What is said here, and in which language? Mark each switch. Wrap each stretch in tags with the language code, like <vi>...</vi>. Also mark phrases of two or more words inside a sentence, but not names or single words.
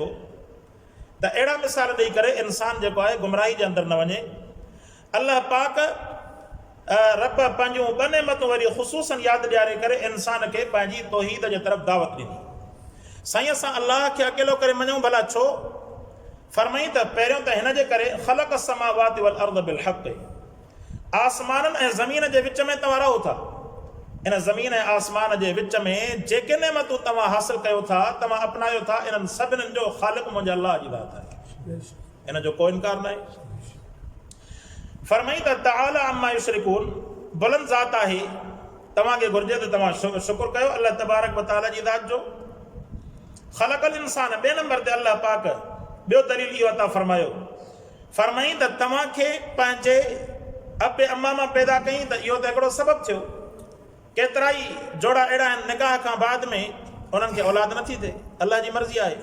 <sd>त अहिड़ा मिसाल ॾेई करे इंसान जेको आहे गुमराही जे अंदरि न वञे। अल्लाह पाक रब पंहिंजूं ॿ नेमतूं वरी ख़ुसूसन यादि ॾियारे करे इंसान खे पंहिंजी तौहीद जे तरफ़ दावत ॾिनी। साईं असां अल्लाह खे अकेलो करे मञूं, भला छो? फरमाई त पहिरियों त हिन जे करे</sd> <ar>خلق السماوات والأرض بالحق,</ar> <sd>आसमाननि ऐं ज़मीन जे विच में तव्हां रहो था। इन ज़मीन ऐं आसमान जे विच में जेके नेमतूं तव्हां हासिल कयो था, तव्हां अपनायो था, इन्हनि सभिनीनि जो ख़ालिक़ मुंहिंजे अल्लाह जी ज़ात आहे, इन जो को इनकार न आहे। फरमाई त</sd> <ar>تعالى عما يشركون,</ar> <sd>बुलंद ज़ात आहे, तव्हांखे घुर्जे त तव्हां शुक्र कयो अल्लाह तबारक व तआला जी ज़ात जो।</sd> <ar>خلق الإنسان,</ar> <sd>ॿिए नंबर ते अल्लाह पाक ॿियो दलील इहो अता फरमायो, फरमाई त तव्हांखे पंहिंजे अबे अम्मा मां पैदा कई त इहो त हिकिड़ो सबबु थियो। केतिरा ई जोड़ा अहिड़ा आहिनि निकाह खां बाद में उन्हनि खे औलाद नथी थिए, अल्लाह जी मर्ज़ी आहे।</sd>